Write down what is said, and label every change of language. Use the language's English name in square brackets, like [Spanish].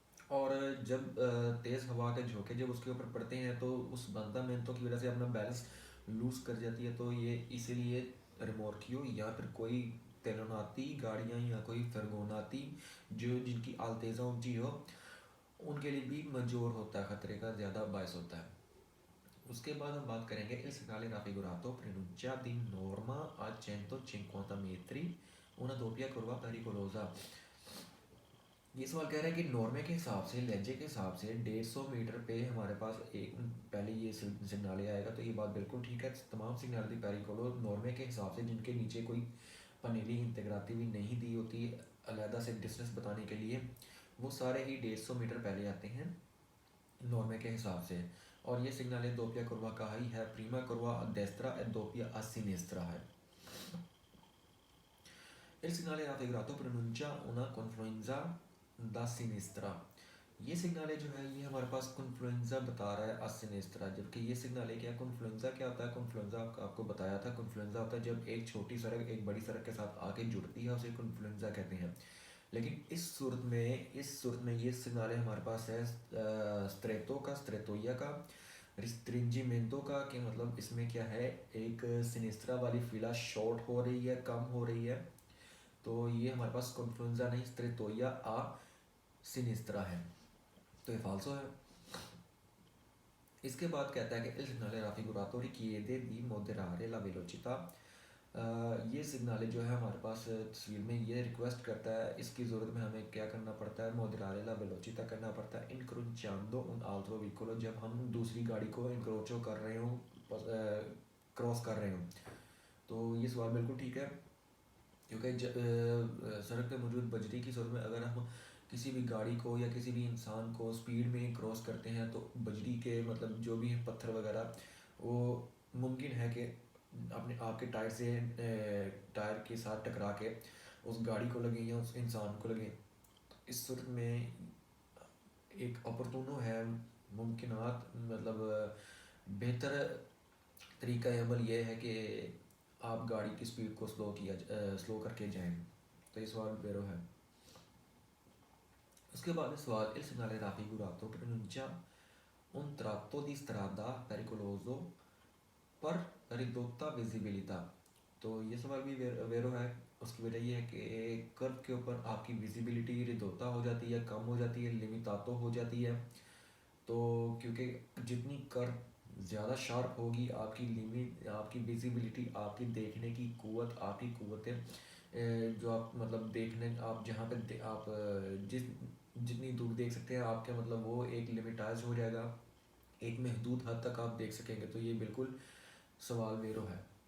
[Hindi] और जब तेज़ हवा के झोंके जब उसके ऊपर पड़ते हैं तो उस बंदा मेहनतों की वजह से अपना बैलेंस लूज़ कर जाती है। तो ये इसीलिए रिमोर्कियो या फिर कोई तेलोनाती गाड़ियाँ या कोई फरगोनाती जो जिनकी आलतेज़ा ऊंची हो उनके लिए भी मंजूर होता है, ख़तरे का ज़्यादा बायस होता है। उसके बाद हम बात करेंगे [Italian] il segnale raffigurato pronuncia di norma a 150 metri una doppia curva pericolosa। [Hindi] ये सवाल कह रहा है कि नॉर्मे के हिसाब से, लहजे के हिसाब से 150 मीटर पे हमारे पास एक पहले ये सिग्नाले आएगा। तो ये बात बिल्कुल ठीक है। तमाम सिग्नाल दी पेरिकोलो नॉर्मे के हिसाब से जिनके नीचे कोई पनीली इंतग्राती भी नहीं दी होती अलहदा से डिस्टेंस बताने के लिए, वो सारे ही 150 मीटर पहले आते हैं नॉर्मे के हिसाब से। और ये सिग्नाले दोपिया कुरवा का ही है, [Italian] प्रीमा कुरवा डेस्त्रा e doppia a sinistra [Hindi] है। [Italian] Il segnale raffigurato pronuncia una confluenza da sinistra। [Hindi] ये सिग्नाले जो है ये हमारे पास कन्फ्लुएंजा बता रहा है आ सिनेस्ट्रा, जबकि ये सिग्नाले क्या, कन्फ्लुएंजा क्या होता है? कन्फ्लुएंजा आपको बताया था, कन्फ्लुएंजा होता है जब एक छोटी सड़क एक बड़ी सड़क के साथ आके जुड़ती है, उसे कन्फ्लुएंजा कहते हैं। लेकिन इस सूरत में ये सिग्नाले हमारे पास है स्ट्रेटो का, स्ट्रेटोया का, रिस्ट्रिंजीमेंटो का, कि मतलब इसमें क्या है, एक सिनेस्ट्रा वाली फिला शॉर्ट हो रही है, कम हो रही है। तो ये हमारे पास कन्फ्लुएंजा नहीं, स्ट्रेटोया आ सिनेस्ट्रा है। तो ये फाल्सो है। इसके बाद कहता है कि [Italian] il segnale raffigurato richiede di moderare la velocità। [Hindi] ये सिग्नाले जो है हमारे पास तस्वीर में ये रिक्वेस्ट करता है, इसकी ज़रूरत में हमें क्या करना पड़ता है? [Italian] moderare la velocità [Hindi] करना पड़ता है [Italian] incrociando un altro veicolo, [Hindi] जब हम दूसरी गाड़ी को इंक्रोचो कर रहे हों, क्रॉस कर रहे हों। तो ये सवाल बिल्कुल ठीक है, क्योंकि सड़क पे मौजूद बजरी की सूरत में अगर हम किसी भी गाड़ी को या किसी भी इंसान को स्पीड में क्रॉस करते हैं तो बजरी के मतलब जो भी पत्थर वगैरह वो मुमकिन है कि अपने आपके टायर से टायर के साथ टकरा के उस गाड़ी को लगे या उस इंसान को लगे। इस सूरत में एक अपॉर्चुनो है, मुमकिनात मतलब बेहतर तरीका अमल ये है कि आप गाड़ी की स्पीड को स्लो करके जाएं। तो ये सवाल बेरो है। उसके बाद सवाल [Italian] il segnale raffigurato pronuncia un tratto di strada pericoloso पर ridotta visibilità। [Hindi] तो ये सवाल भी वेरो है। उसकी वजह ये है कि कर्व के ऊपर आपकी विजिबिलिटी रिदोता हो जाती है, कम हो जाती है, लिमितातो हो जाती है। तो क्योंकि जितनी कर्व ज़्यादा शार्प होगी आपकी लिमिट, आपकी विजिबिलिटी, आपकी देखने की कुवत, आपकी कुवतें जो आप मतलब देखने आप जहाँ पे आप जितनी दूर देख सकते हैं आपके मतलब वो एक लिमिटाइज हो जाएगा, एक महदूद हद तक आप देख सकेंगे। तो ये बिल्कुल सवाल वेरो है।